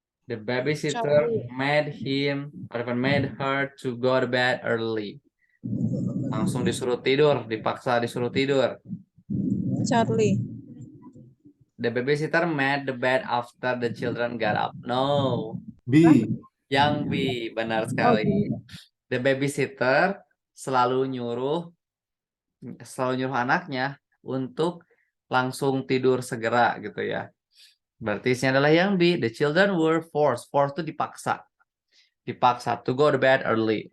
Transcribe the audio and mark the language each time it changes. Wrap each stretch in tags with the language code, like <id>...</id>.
<en>The babysitter made her to go to bed early.</en> <id>Langsung disuruh tidur, dipaksa disuruh tidur.</id> <en>Charlie. The babysitter made the bed after the children got up. No. B.</en> <id>Yang B, benar sekali. The babysitter selalu nyuruh anaknya untuk langsung tidur segera gitu ya. Berarti isinya adalah yang B.</id> <en>The children were forced. Forced</en> <id>itu dipaksa. Dipaksa</id> <en>to go to bed early.</en>